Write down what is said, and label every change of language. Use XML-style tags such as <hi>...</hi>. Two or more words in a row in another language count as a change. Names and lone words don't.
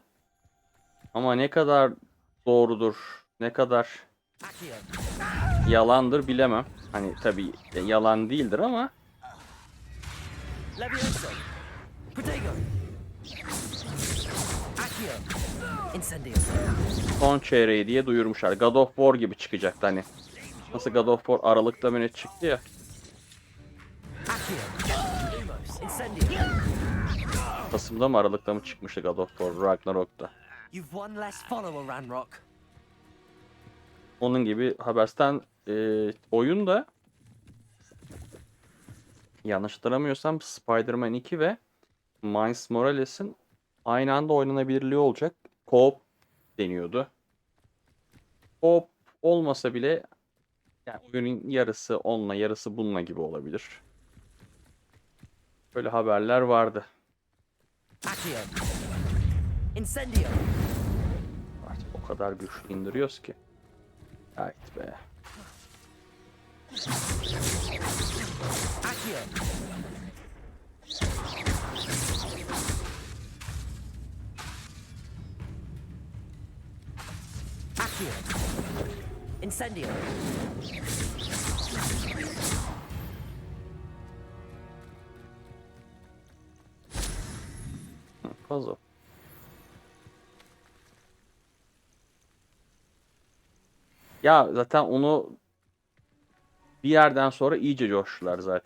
<tr>Ama ne kadar doğrudur, ne kadar yalandır bilemem. Hani tabii yalan değildir ama</tr> <la>Levioso. Protego. Accio. Incendio.</la> <tr>son çeyreği diye duyurmuşlar. God of War gibi çıkacaktı hani. Nasıl God of War Aralık'ta mı ne çıktı ya.</tr> <la>Accio. Lumos. Incendio.</la> <tr>Kasım'da mı Aralık'ta mı çıkmıştı God of War Ragnarok'ta.</tr> <en>You've one less follower, Ranrock.</en> <tr>Onun gibi Habers'ten oyun da yanlış hatırlamıyorsam Spider-Man 2 ve Miles Morales'in aynı anda oynanabilirliği olacak. Co-op deniyordu. Co-op olmasa bile yani oyunun yarısı onunla yarısı bununla gibi olabilir. Böyle haberler vardı.</tr> <la>Accio. Incendio.</la> <tr>Artık o kadar güçlü indiriyoruz ki. Evet be.</tr> <la>Accio. Accio. Incendio.</la> <tr>Fazla. Ya zaten onu bir yerden sonra iyice coştular zaten.</tr>